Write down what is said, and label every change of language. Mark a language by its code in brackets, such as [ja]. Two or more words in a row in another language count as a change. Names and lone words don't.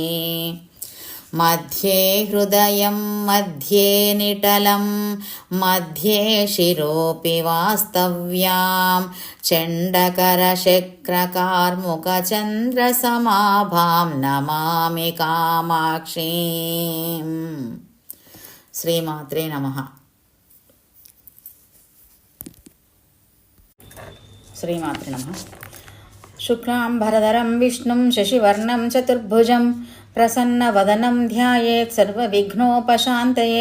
[sa] मध्ये हृदयं मध्ये निटलं मध्ये शिरोऽपि वास्तव्यां चण्डकरशक्रकार्मुकचन्द्रसमाभां नमामि कामाक्षीम्. శ్రీమాత్రే నమః. శ్రీమాత్రే నమః. శుక్లాంబరధరం విష్ణుం శశివర్ణం చతుర్భుజం ప్రసన్నవదనం ధ్యాయేత్ సర్వవిఘ్నోపశాంతయే.